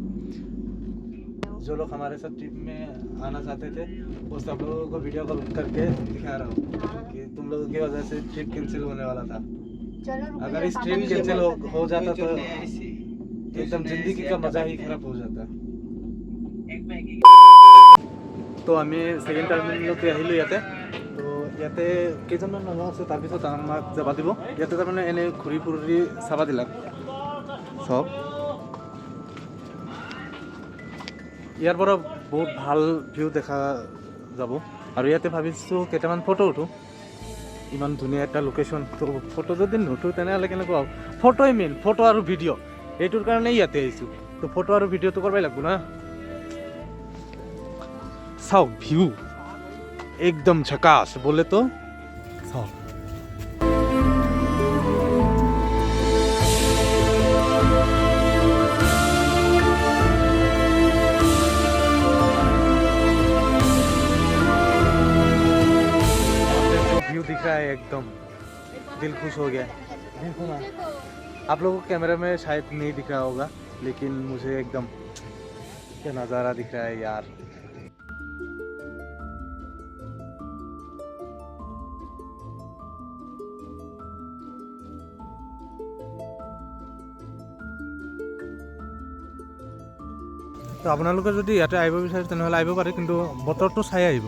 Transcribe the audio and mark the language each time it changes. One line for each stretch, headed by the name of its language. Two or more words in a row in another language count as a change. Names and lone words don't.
Hindi: जो लोग हमारे साथ ट्रिप में आना चाहते थे वो सब लोगों को
English: video call
Hindi: करके दिखा रहा हूँ कि तुम लोगों की वजह से
English: trip cancel
Hindi: होने वाला था। अगर इस
English: trip cancel
Hindi: हो जाता तो एकदम जिंदगी का मजा ही खराब हो जाता।
Assamese: তো আমি
English: second terminal
Assamese: আহিলোঁ ইয়াতে। তো ইয়াতে কেইজনমান মানুহ আছে, তাৰপিছত আমাক যাব দিব। ইয়াতে তাৰমানে এনে ঘূৰি ফুৰি চাব দিলাক চব। ইয়াৰ পৰা বহুত ভাল ভিউ দেখা যাব আৰু ইয়াতে ভাবিছোঁ কেইটামান ফটো উঠোঁ। ইমান ধুনীয়া এটা লোকেশ্যন, তো ফটো যদি নুঠোঁ তেনেহ'লে কেনেকুৱা হ'ব? ফটোই মেইন, ফটো আৰু ভিডিঅ', এইটোৰ কাৰণেই ইয়াতে আহিছোঁ। তো ফটো আৰু ভিডিঅ'টো কৰিবই লাগিব না। চাওক ভিউ
Hindi: एकदम झकास बोले तो। চাওক व्यू दिख रहा है, एकदम दिल खुश हो गया। देखो ना, आप लोगों को कैमरे में शायद नहीं दिख रहा होगा, लेकिन मुझे एकदम क्या नज़ारा दिख रहा है यार।
Assamese: তো আপোনালোকে যদি ইয়াতে আহিব বিচাৰে তেনেহ'লে আহিব পাৰে, কিন্তু বতৰটো চাই আহিব।